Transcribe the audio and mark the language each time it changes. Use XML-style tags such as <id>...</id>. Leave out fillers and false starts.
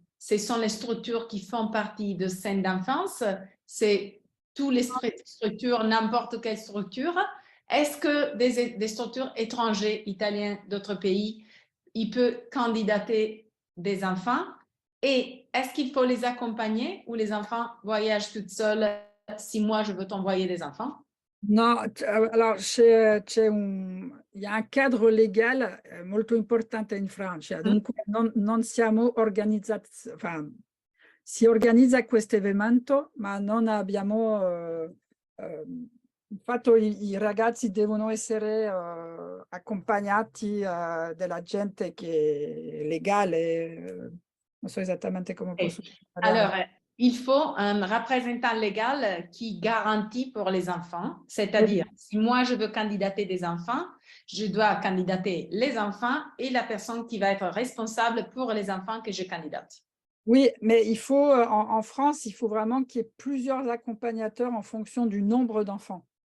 <fr>Ce sont les structures qui font partie de scènes d'enfance, c'est toutes les structures, n'importe quelle structure, Est-ce que des structures étrangères, italiennes, d'autres pays, ils peuvent candidater des enfants? Et est-ce qu'il faut les accompagner ou les enfants voyagent toutes seuls si moi je veux t'envoyer des enfants?</fr> <it>No, allora</it> <fr>il y a un cadre</fr> <it>legale molto importante in Francia, dunque non siamo organizzati, si organizza questo evento, ma non abbiamo, il fatto i ragazzi devono essere accompagnati della gente che è legale, non so esattamente come posso dire in italiano.</it> <fr>Alors, il faut un représentant légal qui garantit pour les enfants, c'est-à-dire, si moi je veux candidater des enfants, je dois candidater les enfants et la personne qui va être responsable pour les enfants que je candidate. Oui, mais il faut, en France, il faut vraiment qu'il y ait plusieurs accompagnateurs en fonction du nombre d'enfants.</fr>